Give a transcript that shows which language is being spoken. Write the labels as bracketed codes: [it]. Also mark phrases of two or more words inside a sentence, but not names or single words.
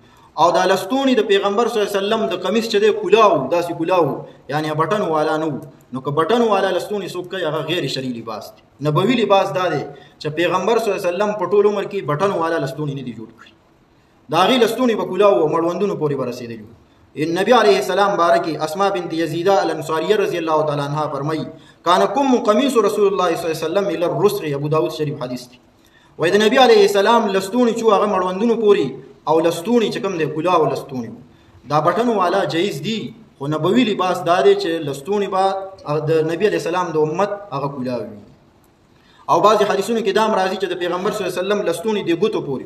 [ps] او دا لستوڼي د پیغمبر [ar] صلی الله علیه وسلم [ps] د قمیص چې دی کلاو داسې کلاو یعنی بټن والا نه وو. نو که بټن والا لستوڼي څوک کوي هغه غیر شرعي لباس دی. نبوي لباس دا دی چې پیغمبر [ar] صلی الله علیه وسلم [ps] په ټول عمر کې بټن والا لستوڼي نه دي جوړ کړي. د هغې لستوڼي به کلاو او مړوندونو پورې به رسېدلي وو. [ar] نبی علیہ السلام بارکی اسماء بنت یزیدہ الانصاریہ رضی اللہ تعالیٰ عنہ فرمائی کان کم قمیص رسول اللہ صلی اللہ علیہ وسلم الى الرسغ. [ps] ابو داود شریف حدیث دی. وای د نبی علیہ السلام لستوڼي چې هغه مړوندونو پورې او لستوڼي چې کوم دی کلاو لستوڼي دا بټن والا جایز دی. خو نبوي لباس دا دی چې لستوڼي به د نبی علیہ السلام د امت هغه کلاو وي. او بعضې حدیثونو کې دا هم راځي چې د پیغمبر [ar] صلی الله علیه وسلم [ps] لستوڼي د ګوتو پورې.